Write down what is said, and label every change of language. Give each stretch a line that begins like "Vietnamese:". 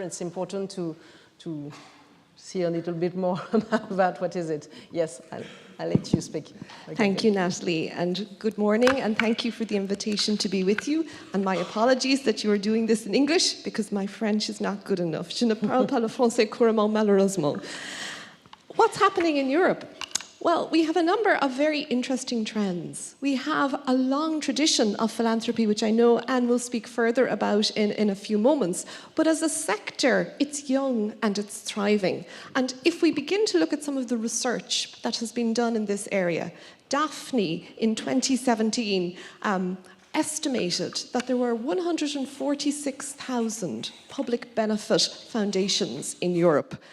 English: It's important to see a little bit more about what is it. Yes, I'll let you speak. Okay. Thank you, Natalie, and good morning, and thank you for the invitation to be with you. And my apologies that you are doing this in English, because my French is not good enough.
French: Je ne parle pas le français couramment, malheureusement.
English: What's happening in Europe? Well, we have a number of very interesting trends. We have a long tradition of philanthropy, which I know Anne will speak further about in a few moments. But as a sector, it's young and it's thriving. And if we begin to look at some of the research that has been done in this area, Daphne in 2017 estimated that there were 146,000 public benefit foundations in Europe.